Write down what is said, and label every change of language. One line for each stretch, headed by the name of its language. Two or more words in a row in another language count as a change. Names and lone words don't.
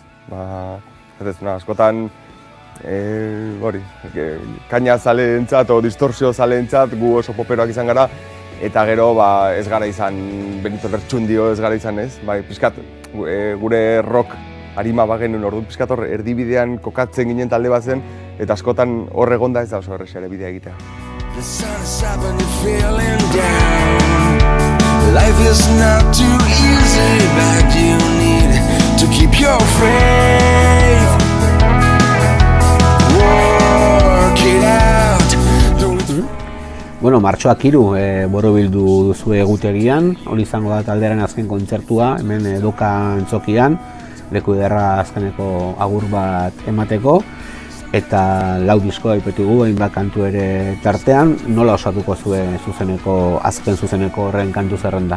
Basque: Askotan, kaina zaleentzat o distorsio zaleentzat gu oso poperoak izan gara, eta gero ez gara izan Benito Lertxundio ez gara izan ez, pixkat gure rock arima bagenuen orduan pixkat hor erdibidean kokatzen ginen talde bat zen, eta askotan hor egonda ez da oso errexea ere bidea egitea.
English: Life is not too easy, but you need to keep your faith. Work it out.
Basque: Bueno, martxoak 3 borobildu duzu egutegian, hori izango da taldearen azken kontzertua, hemen Doka Antzokian, leku ederra azkeneko agur bat emateko, eta 4 disko aipatugu, hainbat kantu ere tartean, nola osatuko zuen azken zuzeneko horren kantu zerrenda?